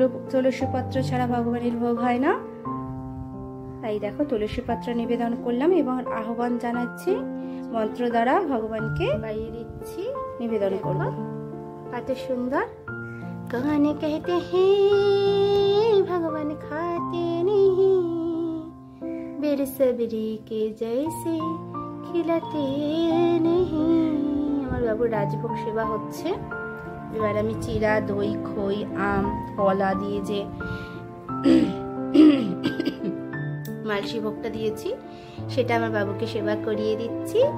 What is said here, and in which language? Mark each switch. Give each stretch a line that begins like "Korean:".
Bangla: তুলসী পত্র ছাড়া ভগবানের ভোগ হয় না, তাই দেখো তুলসী পত্র নিবেদন করলাম এবং আহ্বান জানাচ্ছি, মন্ত্র দ্বারা ভগবানকে গাইয়ে দিচ্ছি, নিবেদন করব। কত সুন্দর। গানে
Hindi: कहते हैं भगवान खाते नहीं, बेसब्री के जैसे खिलाते नहीं।
Bangla: আমার বাবুর রাজভোগ সেবা হচ্ছে। এবার আমি চিরা, দই, খই, আম, কলা দিয়ে যে মালসি ভোগটা দিয়েছি, সেটা আমার বাবুকে সেবা করিয়ে দিচ্ছি।